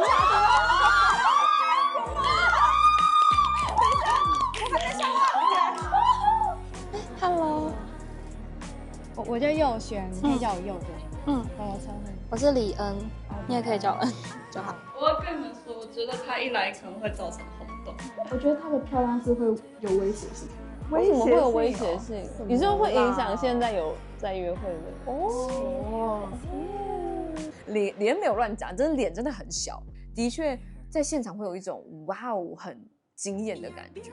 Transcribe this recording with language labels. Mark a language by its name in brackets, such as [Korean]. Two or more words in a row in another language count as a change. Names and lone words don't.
[Chinese] Hello，我叫佑璇，你可以叫我佑的。大家称呼。我是李恩，你也可以叫恩就好。我要跟你们说，我覺得他一來可能會造成轟動。我覺得他的漂亮是會有威脅性。為什麼會有威脅性？你是會影響現在有在約會的哦。臉沒有亂講，真的臉真的很小，的確在現場會有一種哇哦很驚豔的感覺。